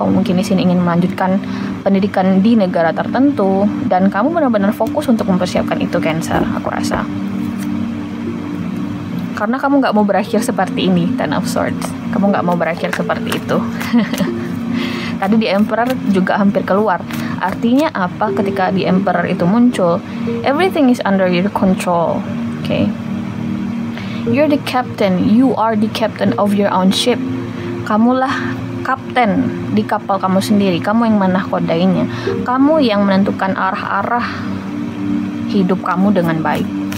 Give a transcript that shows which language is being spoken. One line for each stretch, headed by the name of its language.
Indonesian: Kamu mungkin di sini ingin melanjutkan pendidikan di negara tertentu. Dan kamu benar-benar fokus untuk mempersiapkan itu, Cancer. Aku rasa. Karena kamu nggak mau berakhir seperti ini, Ten of Swords. Kamu nggak mau berakhir seperti itu. Tadi di Emperor juga hampir keluar. Artinya apa ketika di Emperor itu muncul?
English: Everything is under your control. Okay? You're the captain. You are the captain of your own ship.
Indonesian: Kamulah kapten di kapal kamu sendiri. Kamu yang menahkodainya. Kamu yang menentukan arah-arah hidup kamu dengan baik.